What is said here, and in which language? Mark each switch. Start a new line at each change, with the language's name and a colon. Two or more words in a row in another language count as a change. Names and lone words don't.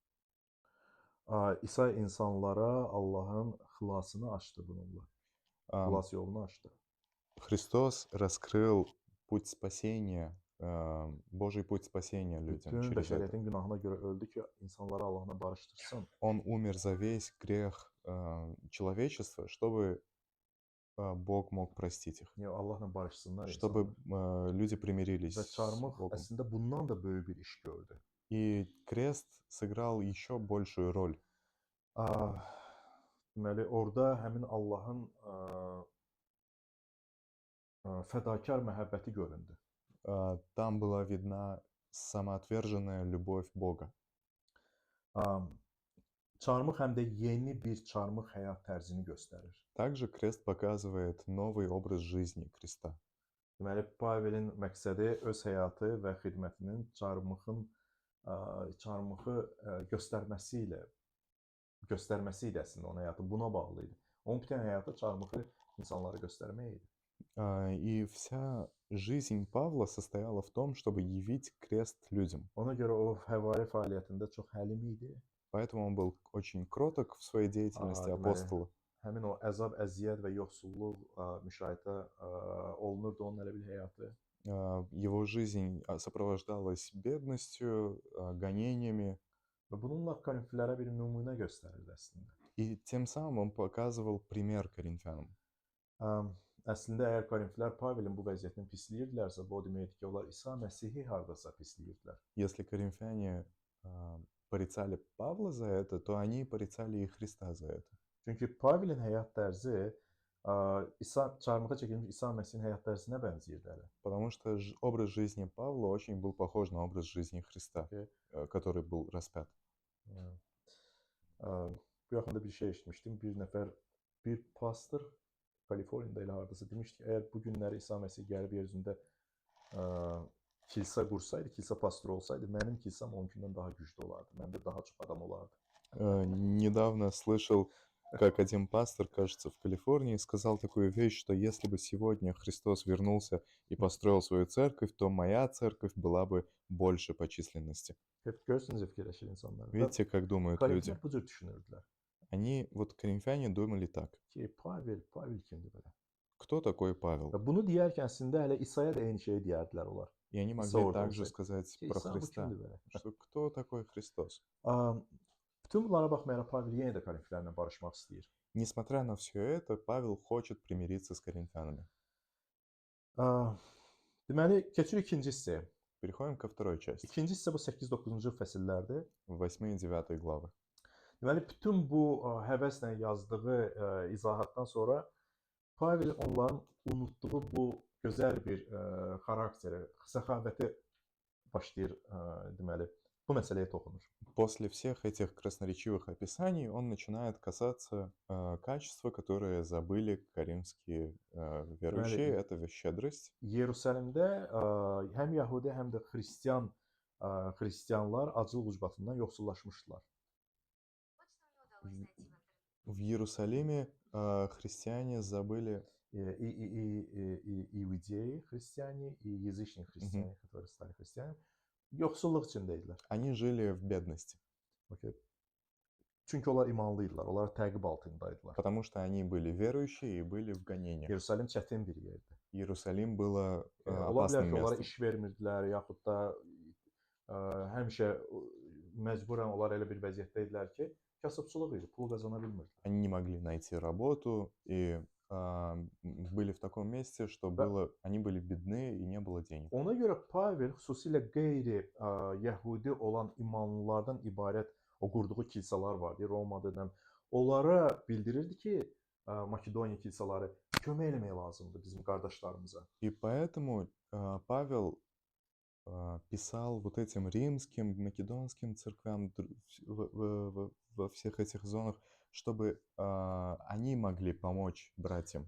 Azerbaijani: İsa insanlara Allahın xilasını açdı bununla. Xilas yolunu açdı.
Russian: Христос раскрыл pуть спасения, Божий путь спасения людям
Azerbaijani: Bütün
Russian: через это.
Azerbaijani: bəşəriyyətin günahına görə öldü ki, insanları Allahla barışdırsın.
Russian: Он умер за весь грех человечества, чтобы Бог мог простить их,
Azerbaijani: Yəni Allahla barışsınlar
Russian: чтобы
Azerbaijani: insanlar.
Russian: люди примирились
Azerbaijani: Və
Russian: с
Azerbaijani: çarmıx
Russian: Богом.
Azerbaijani: əslində bundan da böyük bir iş gördü.
Russian: И крест сыграл еще большую роль.
Azerbaijani: Deməli, orada həmin Allahın fədakar məhəbbəti göründü.
Russian: Там была видна самоотверженная любовь Бога.
Azerbaijani: Çarmıx həm də yeni bir çarmıx həyat tərzini göstərir.
Russian: Также крест показывает новый образ жизни креста.
Azerbaijani: Deməli, Pavelin məqsədi öz həyatı və xidmətinin çarmıxı göstərməsi idi əslində onun həyatı buna bağlı idi. Onun bütün həyatı çarmıxı insanlara göstərmək idi.
Russian: И вся жизнь Павла состояла в том, чтобы явить крест людям.
Azerbaijani: Ona görə o həvari fəaliyyətində çox həlim idi.
Russian: Поэтому он был очень кроток в своей деятельности апостола.
Azerbaijani: Həmin o əzab, əziyyət və yoxsulluq müşahidə olunurdu onun elə bir həyatı.
Russian: Его жизнь сопровождалась бедностью, гонениями.
Azerbaijani: Və bununla Korinflilərə bir nümunə göstərirdi əslində.
Russian: И тем самым он показывал пример коринфянам.
Azerbaijani: Əslində əgər Korinflilər Pavelin bu vəziyyətini pisləyirdilərsə, bu o deməkdir ki, onlar İsa Məsihi hardasa pisləyirdilər.
Russian: Если коринфяне порицали Павла за это, то они порицали и Христа за это.
Azerbaijani: Çünki Pavelin həyat tərzi çarmıxa çəkilmiş İsa Məsihin həyat tərzinə bənzəyirdi hələ.
Russian: Потому что образ жизни Павла очень был похож на образ жизни Христа, который был распят.
Azerbaijani: Bu yaxında bir şey eşitmişdim. Bir pastor Kaliforniyada elə hardasa demişdi ki, əgər bu günləri İsa Məsih gəlib yer üzündə kilsə qursaydı, kilsə pastoru olsaydı, mənim kilsəm onunkindən daha güclü olardı. Məndə daha çox adam olardı.
Russian: Недавно слышал, как один пастор, кажется, в Калифорнии сказал такую вещь, что если бы сегодня Христос вернулся и построил свою церковь, то моя церковь была бы больше по численности.
Azerbaijani: Hep görürsünüz fikirləşir insanlar.
Russian: Видите, как думают люди?
Azerbaijani: Korinflər bu cür düşünürdülər.
Russian: Они, вот коринфяне, думали так.
Azerbaijani: Ki, Pavel kimdir belə?
Russian: Кто такой Павел?
Azerbaijani: Və bunu deyərkən əslində hələ İsa'ya da eyni şeyi deyərdilər onlar.
Russian: И они
Azerbaijani: İsa
Russian: могли
Azerbaijani: orada
Russian: также
Azerbaijani: olsaydı.
Russian: сказать
Azerbaijani: Ki,
Russian: про
Azerbaijani: İsa bu
Russian: Христа,
Azerbaijani: kimdir belə?
Russian: что кто такой Христос?
Azerbaijani: Bütün bunlara baxmayaraq Pavel yenə də Korinflərlə barışmaq istəyir.
Russian: Несмотря на все это, Павел хочет примириться с коринфянами.
Azerbaijani: Deməli, keçirik ikinci hissəyə.
Russian: Переходим ко второй части,
Azerbaijani: İkinci hissə bu 8-9-cu fəsillərdir.
Russian: 8 и 9 главы.
Azerbaijani: Deməli, bütün bu həvəslə yazdığı izahatdan sonra Pavel onların unutduğu bu gözəl bir xarakteri, səxavəti başlayır deməli. bu məsələyə toxunur.
Russian: После всех этих красноречивых описаний он начинает касаться качества, которые забыли каримские верующие.
Azerbaijani: Deməli,
Russian: Это щедрость.
Azerbaijani: Yerusəlimdə həm Yəhudi, həm də xristianlar aclıq ucbatından yoxsullaşmışdılar.
Russian: В Иерусалиме христиане забыли, Иудеи христиане и язычные христиане, которые стали христианами,
Azerbaijani: yoxsulluq içindəydilər.
Russian: они жили в бедности, Okay.
Azerbaijani: Çünki onlar imanlıydilər, onlar təqib altındaydılar.
Russian: потому что они были верующие и были в гонениях.
Azerbaijani: Yerusəlim çətin bir yerdir.
Russian: Иерусалим было
Azerbaijani: Ola bilər
Russian: опасным
Azerbaijani: ki, onlara
Russian: местом.
Azerbaijani: iş vermirdilər, yaxud da həmişə məcburən onlar elə bir vəziyyətdə idilər ki, kasıbçılıq idi, pul qazana bilmirdilər.
Russian: Они не могли найти работу и были в таком месте, что они были бедны и не было денег.
Azerbaijani: Ona görə Pavel xüsusilə qeyri-Yəhudi olan imanlılardan ibarət o qurduğu kilsələr vardı, Romada, onlara bildirirdi ki, Makedoniya kilsələri kömək eləmək lazımdır bizim qardaşlarımıza.
Russian: И поэтому Павел писал вот этим римским, македонским церквям во всех этих зонах, чтобы они могли помочь братьям.